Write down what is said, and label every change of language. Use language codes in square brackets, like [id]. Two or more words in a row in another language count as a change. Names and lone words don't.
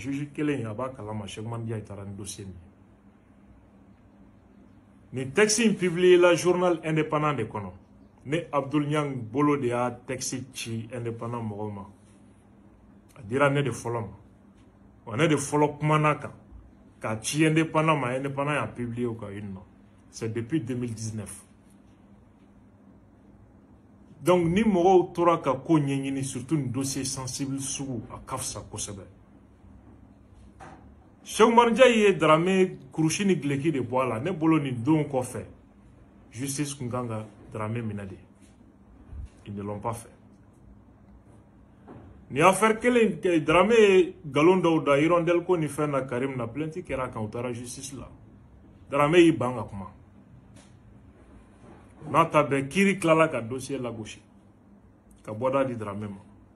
[bm] Juge kelen a b'a kalama Cheikh Oumar Ndiaye taara ni dossier min. Ni texte in publié la [fr] journal indépendant [bm] de kɔnɔ. Ne Abdul Niang bolo de y'a texte ci indépendant mɔgɔw ma. A dira ne de fɔlɔ ma. Wa ne de fɔlɔ kumana kan. K'a ci indépendant ma, indépendant y'a publié [fr] au cas une. C'est depuis 2019. [bm] Donc ni mɔgɔw tora ka ko ɲɛɲini surtout ni [fr] dossier sensible [bm] sugu a ka fisa kosɛbɛ. Cheikh Oumar Ndiaye ye Dramé kurusi ni gileki de bɔ a la. Ne bolo nin don kɔfɛ justice kun kan ka Dramé minɛ de. [fr] Ils ne l'ont pas fait. [bm] Ni affaire kelen Dramé ye galon dɔw da hirondelle ko ni fɛn na Karim na plainte kɛra kan u taara justice la. Dramé y'i ban ka kuma. N'a ta bɛɛ kiiri tilala ka dossier lagosi ka bɔda di Dramé ma.